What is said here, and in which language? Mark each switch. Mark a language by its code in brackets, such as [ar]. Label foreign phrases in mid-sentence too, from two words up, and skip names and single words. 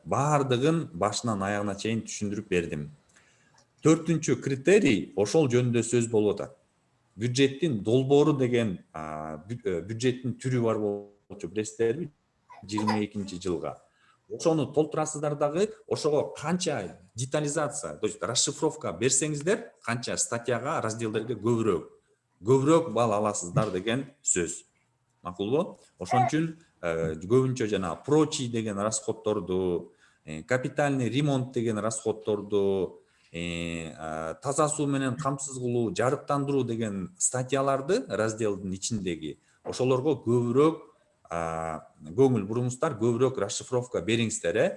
[ky] Баардыгын башынан аягына чейин түшүндүрүп бердим. 4-чү критерий ошол жөнүндө сөз болуп атат. Бюджеттин долбоору деген бюджеттин түрү бар болчу, билесиздерби? 22-жылга. Ошону толтурасыздар дагы, ошого канча детализация, [ru] то есть расшифровка [ky] берсеңиздер, канча статьяга, разделдерге көбүрөөк балл аласыздар деген сөз. Макулбу? Ошон үчүн көбүнчө жана прочий деген расходторду, [ru] капитальный ремонт [ky] деген расходторду, таза суу менен камсыз кылуу, жарыктандыруу деген статьяларды разделдин ичиндеги ошолорго көбүрөөк көңүл буруңуздар, көбүрөөк расшифровка бериңиздер.